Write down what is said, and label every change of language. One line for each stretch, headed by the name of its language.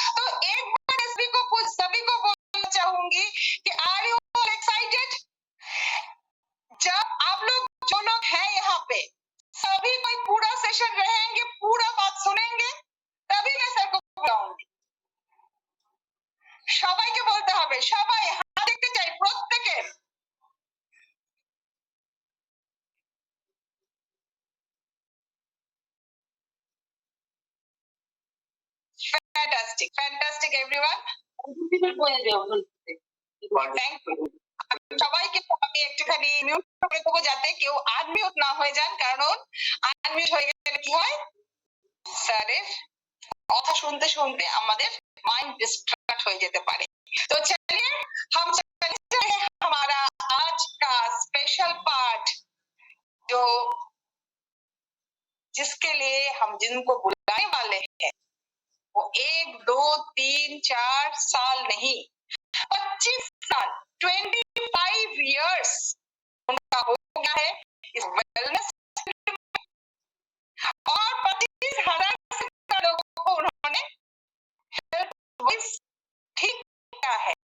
Hindi: तो एक बार सभी को बोलना चाहूंगी कि
English: Are you all excited?
Hindi: जब आप लोग, जो लोग हैं यहाँ पे, सभी कोई पूरा सेशन रहेंगे, पूरा बात सुनेंगे, तभी मैं सर को बुलाऊंगी।
Bangla: সবাইকে বলতে হবে, সবাই হাত দেখতে চাই প্রত্যেকের।
English: Fantastic everyone. Thank you.
Bangla: সবাইকে আমি একটুখানি মিউট করে দেবো যাতে কেউ আনমিউট না হয়ে যান, কারণ আনমিউট হয়ে গেলে কি হয়, স্যারের কথা শুনতে শুনতে আমাদের माइंड डिस्ट्रैक्ट हो যেতে পারে।
Hindi: तो चलिए हम चलते हैं हमारा आज का स्पेशल पार्ट, जो जिसके लिए हम जिनको बुलाने वाले हैं वो 1, 2, 3, 4 साल नहीं, 25 साल, 25 years उनका हो गया है इस वेलनेस, और 25,000 लोगों को उन्होंने ठीक किया है।